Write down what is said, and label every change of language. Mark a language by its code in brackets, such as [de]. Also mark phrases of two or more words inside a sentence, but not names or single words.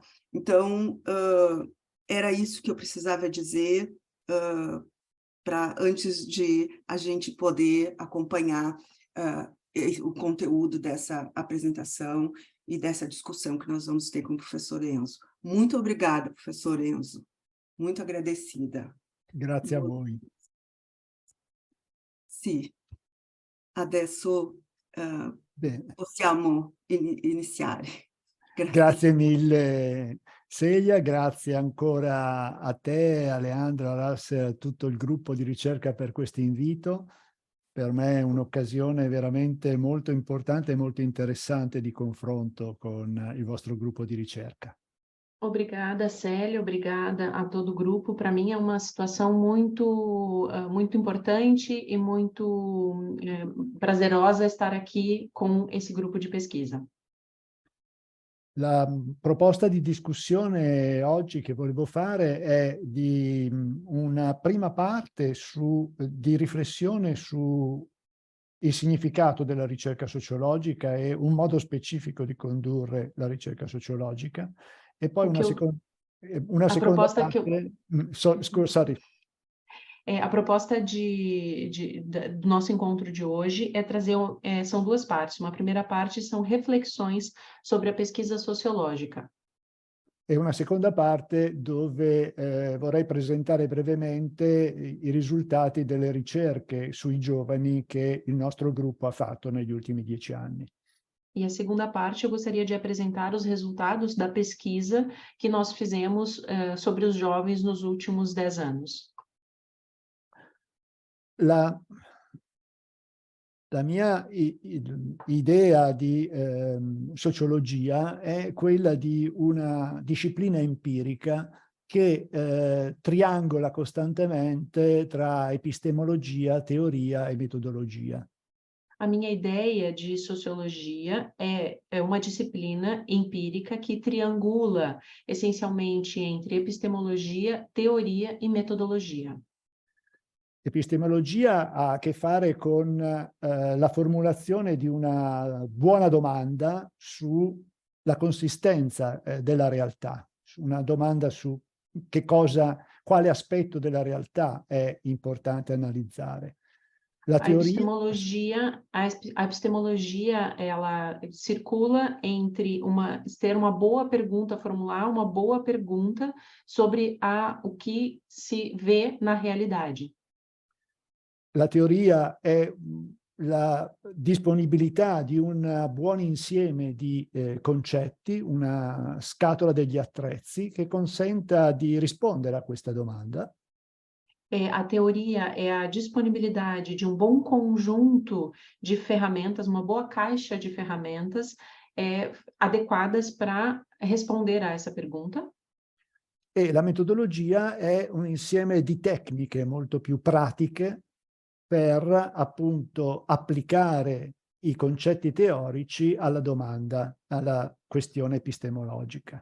[pt] Então, era isso que eu precisava dizer antes de a gente poder acompanhar o conteúdo dessa apresentação e dessa discussão que nós vamos ter com o professor Enzo. Muito obrigada, professor Enzo. Muito agradecida. [it] Grazie a voi. Sì, adesso possiamo iniziare. Grazie mille Celia, grazie ancora a te, a Leandro, a Ras, a tutto il gruppo di ricerca per questo invito. Per me è un'occasione veramente molto importante e molto interessante di confronto con il vostro gruppo di ricerca. [pt] Obrigada, Célia, obrigada a todo o grupo. Para mim é uma situação muito importante e muito prazerosa estar aqui com esse grupo de pesquisa. [it] La proposta di discussione oggi che volevo fare è di una prima parte di riflessione sul significato della ricerca sociologica e un modo specifico di condurre la ricerca sociologica, e poi una seconda parte... Sorry. [pt] A proposta do nosso encontro de hoje é trazer, são 2 partes. Uma primeira parte são reflexões sobre a pesquisa sociológica. [it] E una seconda parte dove vorrei presentare brevemente i risultati delle ricerche sui giovani che il nostro gruppo ha fatto negli ultimi 10 anni. [pt] E a segunda parte eu gostaria de apresentar os resultados da pesquisa que nós fizemos sobre os jovens nos últimos 10 anos. [it] La mia idea di sociologia è quella di una disciplina empirica che triangola costantemente tra epistemologia, teoria e metodologia. [pt] A minha ideia de sociologia é uma disciplina empírica que triangula essencialmente entre epistemologia, teoria e metodologia. [it] Epistemologia ha a che fare con la formulazione di una buona domanda sulla consistenza della realtà, una domanda su quale aspetto della realtà è importante analizzare. La teoria... [pt] A epistemologia, ela circula entre ter uma boa pergunta, formular uma boa pergunta sobre o que se vê na realidade. [it] La teoria è la disponibilità di un buon insieme di concetti, una scatola degli attrezzi che consenta di rispondere a questa domanda. [pt] A teoria é a disponibilidade de um bom conjunto de ferramentas, uma boa caixa de ferramentas adequadas para responder a essa pergunta. [it] E la metodologia è un insieme di tecniche molto più pratiche per appunto applicare i concetti teorici alla domanda, alla questione epistemologica.